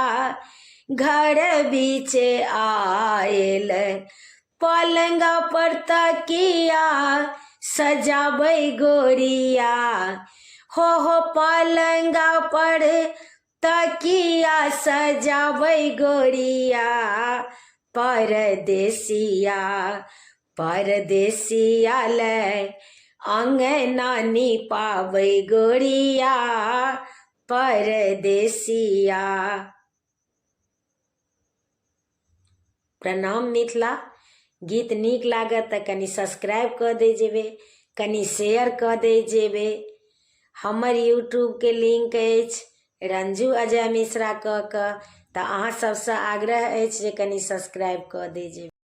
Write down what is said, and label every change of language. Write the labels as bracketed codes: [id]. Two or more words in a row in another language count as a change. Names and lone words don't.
[mai] घर बीच आयल, पलंगा पर तकिया सजाबै गोरिया हो पलंगा पर तकिया सजाबै गोरिया परदेसिया, परदेसिया ले अंगना निपाबै गोरिया परदेसिया। प्रणाम मिथिला। गीत नीक लागत तऽ कनि सब्सक्राइब कऽ दे जेबै, कनि शेयर कऽ दे जेबै। हमर यूट्यूब के लिंक अछि रंजू अजय मिश्रा कऽ तऽ अहाँ सबसँ आग्रह अछि जे कनि सब्सक्राइब कऽ दे जेबै।